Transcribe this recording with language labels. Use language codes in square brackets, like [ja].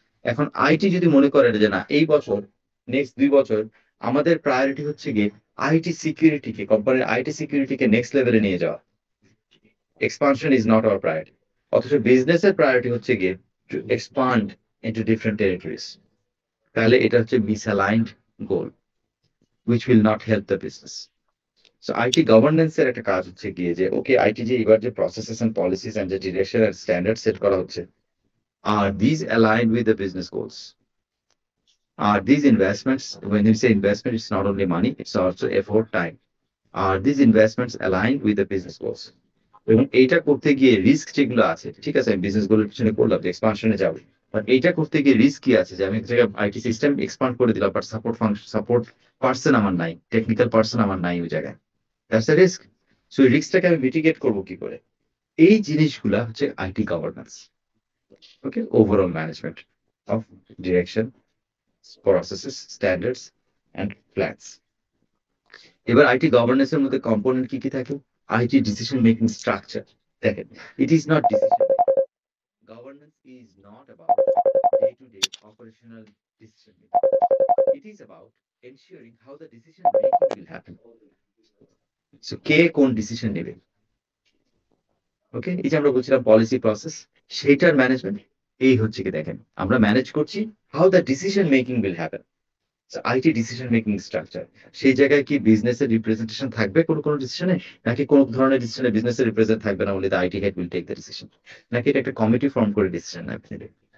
[bn] এখন আইটি যদি মনে করে যে না, এই বছর, নেক্সট 2 বছর আমাদের প্রায়োরিটি হচ্ছে গিয়ে আইটি সিকিউরিটিকে, কোম্পানির আইটি সিকিউরিটিকে নেক্সট লেভেলে নিয়ে যাওয়া, [en] expansion is not our priority, [bn] অথচ বিজনেসের প্রায়োরিটি হচ্ছে গিয়ে [en] to expand into different territories, [bn] তাহলে এটা হচ্ছে মিসঅ্যালাইন্ড গোল [en] which will not help the business. So IT governance [bn] এর একটা কাজ হচ্ছে গিয়ে যে ওকে, আইটি যে এবার যে প্রসেসেস এন্ড পলিসিস এন্ড যে ডিরেকশন এন্ড স্ট্যান্ডার্ড সেট করা হচ্ছে, [en] are these aligned with the business goals? Are these investments, when you say investment, it's not only money, it's also effort, time. Are these investments aligned with the business goals? [bn] এবং এইটা করতে গিয়ে risk যেগুলো আছে, ঠিক আছে, আমি business গোলের পিছনে করলাম যে এক্সপানশনে যাবো, বাট এইটা করতে গিয়ে রিস্ক কি আছে যে আমি এক জায়গায় আইটি সিস্টেম এক্সপান্ড করে দিলাম, but support function, support person আমার নাই, টেকনিক্যাল পার্সন আমার নাই ওই জায়গায়, [en] That's a risk. [bn] সো এই রিস্কটাকে আমি মিটিগেট করবো কি করে? এই জিনিসগুলা হচ্ছে IT governance, okay, overall management. [en] of direction, processes, standards, and plans. [bn] এবার আইটি গভর্নেন্সের মধ্যে কম্পোনেন্ট কি কি থাকে? IT decision making structure. দেখেন, [en] It is not decision. Governance is not about day-to-day operational decision making. It is about ensuring how the decision making will happen. [bn] So, কে কোন decision নেবে? ওকে, এই যে আমরা বলছিলাম পলিসি প্রসেস, সেইটার ম্যানেজমেন্ট এই হচ্ছে কি, দেখেন আমরা ম্যানেজ করছি [en] How the decision making will happen. [bn] IT decision making structure, সেই জায়গায় কি বিজনেসের রিপ্রেজেন্টেশন থাকবে কোনো কোনো ডিসিশনে, নাকি কোনো ধরনের ডিসিশনে বিজনেসের রিপ্রেজেন্ট থাকবে না, বলে [en] the IT head will take the decision, [bn] নাকি এটা একটা কমিটি ফর্ম করে ডিসিশন নেবে?